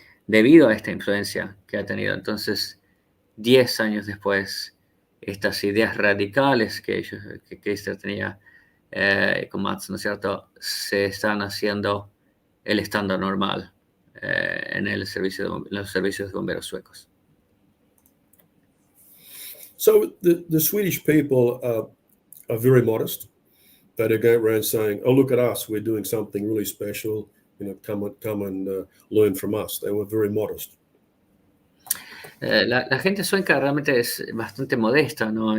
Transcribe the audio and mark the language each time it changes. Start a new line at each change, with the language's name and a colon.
Spanish: debido a esta influencia que ha tenido. Entonces, 10 años después, estas ideas radicales que Keister tenía con Mats, ¿no es cierto?, se están haciendo el estándar normal en los servicios de bomberos suecos.
English: So the Swedish people are very modest. They don't go around saying, "Oh, look at us, we're doing something really special. Come and learn from us." They were very modest.
Spanish: La gente sueca realmente es bastante modesta, ¿no?